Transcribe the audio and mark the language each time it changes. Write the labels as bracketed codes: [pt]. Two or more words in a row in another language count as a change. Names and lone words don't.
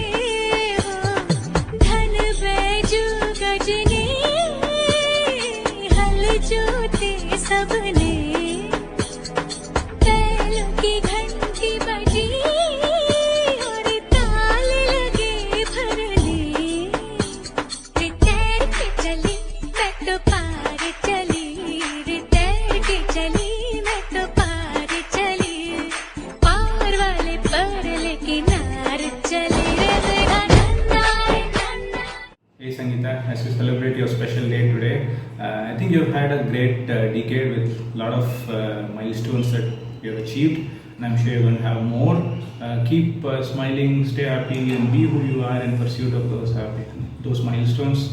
[hi] हो धन बैजू गजनी हल जोते सबने, बैलों की घंटी बजी और ताल लगे भरने। रे तैर के चली मैं तो पार चली, रे तैर के चली मैं तो पार चली, पार वाले पर लेके नार चली रे मेरा नन्ना रे नन्ना। [en] Hey Sangeeta, as you celebrate your special day today, I think you've had a great decade with a lot of milestones that you've achieved, and I'm sure you're going to have more. Keep smiling, stay happy, and be who you are in pursuit of those milestones.